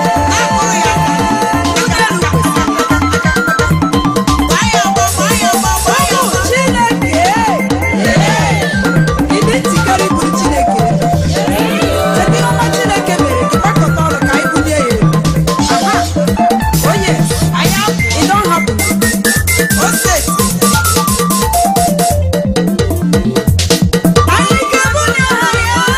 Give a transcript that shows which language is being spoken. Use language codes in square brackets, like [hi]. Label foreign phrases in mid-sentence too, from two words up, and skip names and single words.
[ig] Na-akụrụ ya aka. Aka, aka, aka, aka, aka. Gbaa ya agbọ, gbaa ya agbọ, gbaa ya agbọ. Ụmụ Chineke, ị dị njikere iburu Chineke? Kedu ihe ọma Chineke mere gị? Gbakọta ọnụ ka anyị bulie ya elu. [en] Aha. Oh, yes. It don't happen. Oh, set. [ig] Anyị ga-ebuli aha ya.